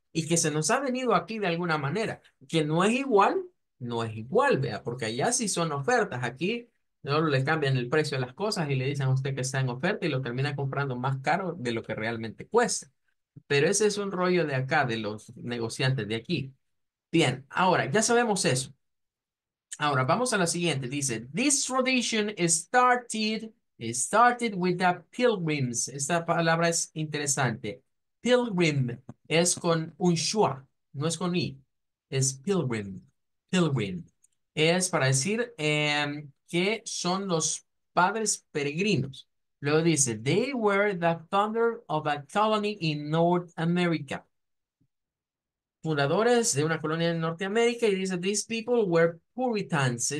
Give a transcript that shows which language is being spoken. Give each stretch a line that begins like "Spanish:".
Spanish: Y que se nos ha venido aquí de alguna manera, que no es igual, no es igual, vea, porque allá sí son ofertas, aquí no le cambian el precio de las cosas y le dicen a usted que está en oferta y lo termina comprando más caro de lo que realmente cuesta. Pero ese es un rollo de acá, de los negociantes de aquí. Bien, ahora ya sabemos eso. Ahora vamos a la siguiente. Dice,
English: this tradition started with the pilgrims.
Spanish: Esta palabra es interesante. Pilgrim es con un schwa, no es con i. Es pilgrim. Pilgrim. Es para decir que son los padres peregrinos. Luego dice,
English: they were the founder of a colony in North America,
Spanish: fundadores de una colonia en Norteamérica, y dice,
English: these people were Puritans.